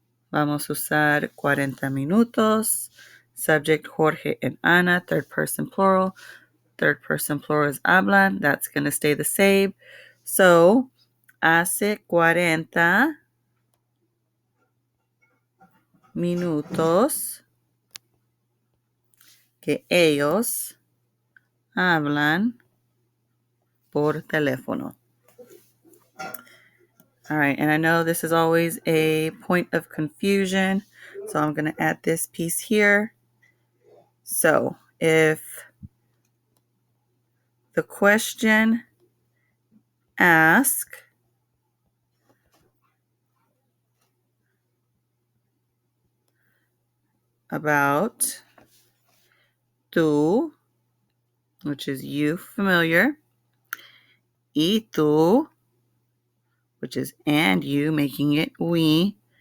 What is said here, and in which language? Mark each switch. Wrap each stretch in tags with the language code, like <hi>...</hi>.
<es>Vamos a usar 40 minutos.</es> <en>Subject Jorge and Ana, third person plural. Third person plural is hablan. That's going to stay the same.</en> <es>So, hace 40 minutos que ellos hablan por teléfono.</es> <en>All right, and I know this is always a point of confusion, so I'm going to add this piece here. So, if the question asks about tú, which is you, familiar,</en> <es>y tú,</es> <en>which is and you, making it we,</en>